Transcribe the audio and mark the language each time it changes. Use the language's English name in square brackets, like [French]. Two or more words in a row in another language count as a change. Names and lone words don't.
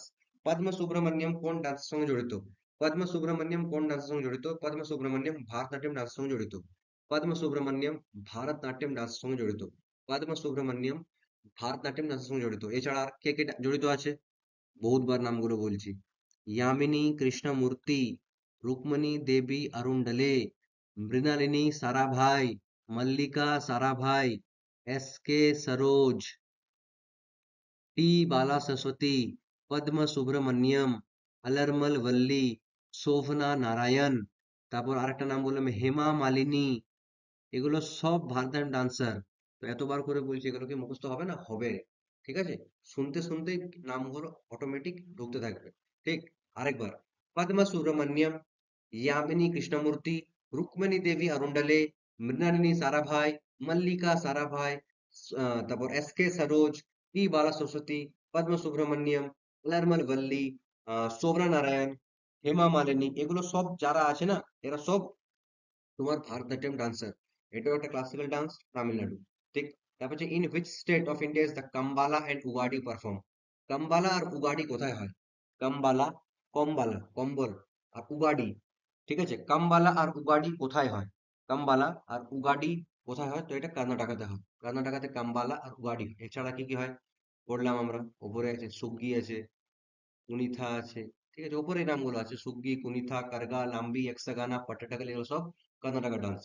[Bangla] পদ্ম সুব্রমণ্যম কোন ডান্সের সঙ্গে জড়িত? পদ্ম সুব্রমণ্যম কোন ডান্সের সঙ্গে জড়িত? পদ্ম সুব্রমণ্যম ভারতনাট্যম ডান্সের সঙ্গে জড়িত। পদ্ম সুব্রমণ্যম ভারতনাট্যম ডান্সের সঙ্গে জড়িত। পদ্ম সুব্রমণ্যম ভারতনাট্যম ডান্সের সঙ্গে জড়িত। এছাড়া আর কে কে জড়িত আছে? বহুতবার নামগুলো বলছি। यामिनी कृष्णमूर्ति, रुक्मणी देवी अरुणडले, मृणालिनी साराभाई, मल्लिका साराभाई, एस के सरोज, टी बाला सरस्वती, पद्म सुब्रमण्यम, अलरमल वल्ली, শোভনা নারায়ণ, তারপর আরেকটা নাম বললাম হেমা মালিনী, এগুলো সব ভারতনাট্যম ডান্সার। তো এতবার করে বলছি, এগুলো কি মুখস্থ হবে না? হবে, ঠিক আছে? শুনতে শুনতে নামগুলো অটোমেটিক ঢুকতে থাকবে, ঠিক? আরেকবার, পদ্মা সুব্রমণ্যম, यामिनी कृष्णमूर्ति, रुक्मिणी देवी अरुणडले, মৃণালিনী সারাভাই, মল্লিকা সারাভাই, তারপর এস কে সরোজ, টি বালা সরস্বতী, পদ্ম সুব্রমণ্যম, আলারমল বল্লী, শোভনা নারায়ণ, হেমা মালিনী, এগুলো সব যারা আছে না, এরা সব তোমার ভারতনাট্যম ডান্সার। এটাও একটা [English] classical dance, [Bangla] তামিলনাড়ু, ঠিক? তারপর হচ্ছে [English] in which state of India is the Kambala and Ugadi perform? [Bangla] কাম্বালা আর উগাডি কোথায় হয়? কাম্বালা, কম্বালা কম্বল, আর উগাডি, ঠিক আছে? কাম্বালা আর উগাডি কোথায় হয়? কাম্বালা আর উগাডি কোথায় হয়? তো এটা কর্ণাটকাতে হয়। কর্ণাটকাতে কাম্বালা আর উগাডি হয়। এছাড়া কি কি হয় পড়লাম আমরা, ওপরে আছে সুগ্গি আছে, কুনিথা আছে, ঠিক আছে, ওপরে এই নামগুলো আছে, সুগ্গি, কুনিথা, কারগা, লাম্বি, একসাগানা, পাট্টাটাকাল, এগুলো সব কর্ণাটকা ডান্স।